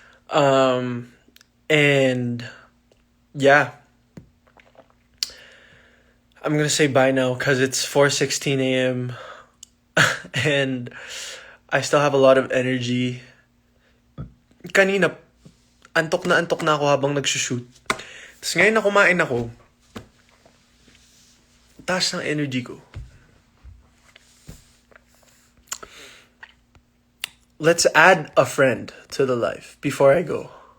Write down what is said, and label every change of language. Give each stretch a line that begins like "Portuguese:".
English: And yeah, I'm gonna say bye now because it's 4:16 a.m. and I still have a lot of energy.
Filipino: Kanina, antok na ako habang nagsushoot. Tapos ngayon na kumain ako, taas ng energy ko.
English: Let's add a friend to the live before I go.